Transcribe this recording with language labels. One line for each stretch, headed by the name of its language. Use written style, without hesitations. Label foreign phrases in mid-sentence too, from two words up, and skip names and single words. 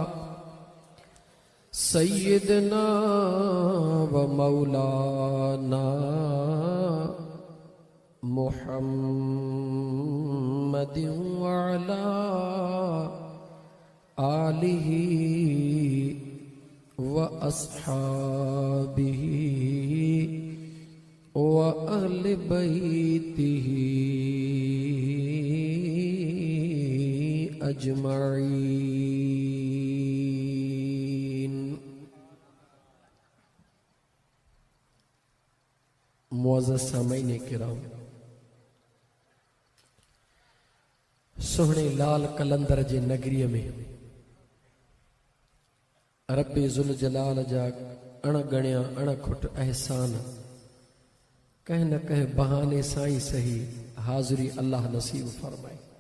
Arabic: سيدنا ومولانا محمدٍ وعلى آله وأصحابه وأهل بيته أجمعين.
Sindhi: मुअज़्ज़ज़ सामईन किराम, सोहणे लाल कलंदर जे नगरीअ में रब्बे ज़ुल जलाल जा अणगणिया अणखुट एहसान कंहिं न कंहिं बहाने सां ई सही हाज़िरी अल्लाह नसीब फरमाए।